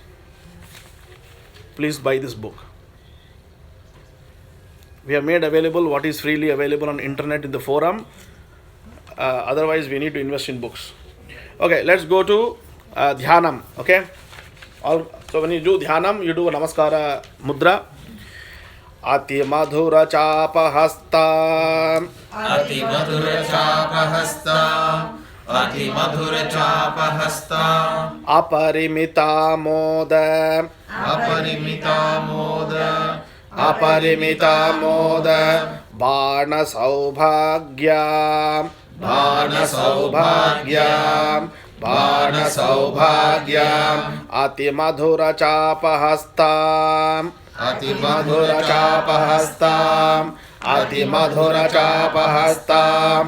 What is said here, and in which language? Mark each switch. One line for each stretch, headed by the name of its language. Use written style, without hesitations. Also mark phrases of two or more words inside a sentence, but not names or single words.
English: Please buy this book. We have made available what is freely available on internet in the forum. Otherwise, we need to invest in books. Okay, let's go to Dhyanam. Okay. So when you do Dhyanam, you do a Namaskara Mudra.
Sanskrit: Ati Madhura Chapahasta. Ati Madhura Chapahasta. Ati Madhura Chapahasta. Aparimita Moda. Aparimita Moda. Aparimita Moda. Bana Saubhagya. Bana Saubhagya. Bana Saubhagyam. Ati Madhura Chapahastam. Ati Madhura Chapahastam. Ati Madhura Chapahastam.